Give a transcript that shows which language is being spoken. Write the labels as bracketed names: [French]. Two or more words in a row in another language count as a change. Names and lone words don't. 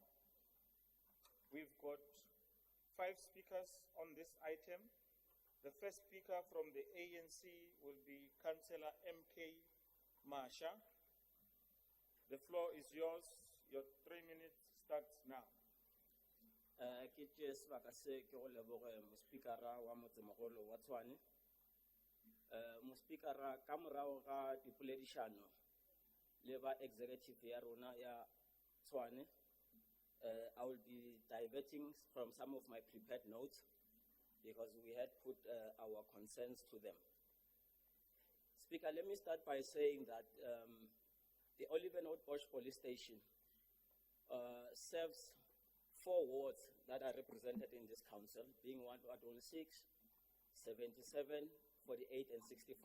[English] We've got 5 speakers on this item. The The first speaker from the ANC will be Councillor M.K. Masha. The floor is yours. Your 3 minutes starts now. [Northern Sotho] Ke tšee sebaka se ke go leboge mospikara wa motsemogolo wa Tshwane. Mospikara ka morago ga dipoledišano le ba executive ya rona ya Tshwane, [English] I will be diverting from some of my prepared notes because we had put our concerns to them. Speaker, let me start by saying that the Olivenwood Bosch Police Station serves 4 wards that are represented in this council, being Ward 106, 77, 48, and 65.